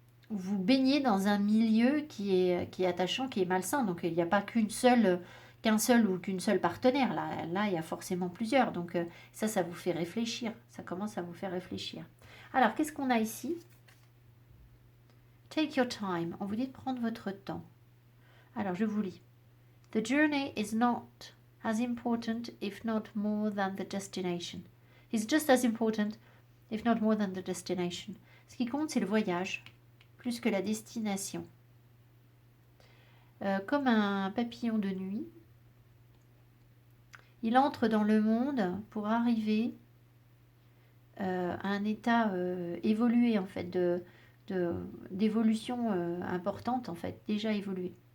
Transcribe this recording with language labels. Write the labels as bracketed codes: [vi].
[fr] Vous baignez dans un milieu qui est attachant, qui est malsain. Donc, il n'y a pas qu'un seul ou qu'une seule partenaire. Là, il y a forcément plusieurs. Donc, ça vous fait réfléchir. Ça commence à vous faire réfléchir. Alors, qu'est-ce qu'on a ici? Take your time. On vous dit de prendre votre temps. Alors, je vous lis. [en] The journey is not as important, if not more than the destination. It's just as important, if not more than the destination. [fr] Ce qui compte, c'est le voyage, plus que la destination. Comme un papillon de nuit, il entre dans le monde pour arriver à un état évolué, en fait, d'évolution importante, en fait, déjà évolué.